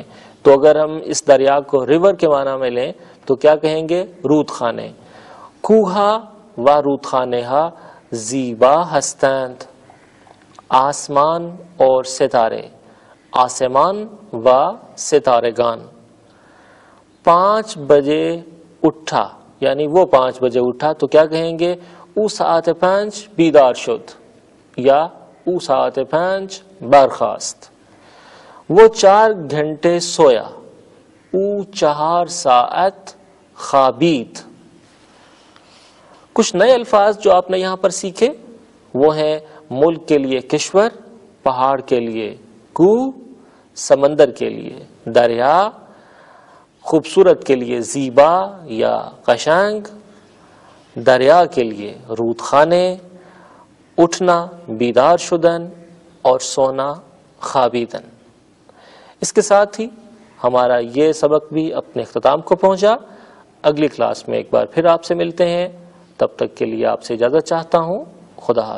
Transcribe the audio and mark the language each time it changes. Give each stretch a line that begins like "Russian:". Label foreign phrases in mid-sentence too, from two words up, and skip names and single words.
Urdu: تو اگر ہم اس دریا کو ریور کے معنی میں لیں تو کیا کہیں گے؟
Persian: رود خانے۔ کوہا و رود خانے ہا زیبا ہستند،
Urdu: آسمان اور ستارے،
Persian: آسمان و ستارگان۔
Urdu: 5 بجے اٹھا، یعنی وہ 5 بجے اٹھا تو کیا کہیں گے؟
Persian: او ساعت 5 بیدار شد، یا او ساعت 5 برخاست۔
Urdu: وہ 4 گھنٹے سویا،
Persian: او 4 ساعت خوابید۔
Urdu: کچھ نئے الفاظ جو آپ نے یہاں پر سیکھے وہ ہیں ملک کے لیے کشور، پہاڑ کے لیے کوہ، سمندر کے لیے دریا، خوبصورت کے لیے زیبا یا قشنگ، دریا کے لیے
Persian: رود خانے،
Urdu: اٹھنا
Persian: بیدار شدن
Urdu: اور سونا خوابیدن۔ اس کے ساتھ ہی ہمارا یہ سبق بھی اپنے اختتام کو پہنچا۔ اگلی کلاس میں ایک بار پھر آپ سے ملتے ہیں، تب تک کے لیے آپ سے اجازت چاہتا ہوں۔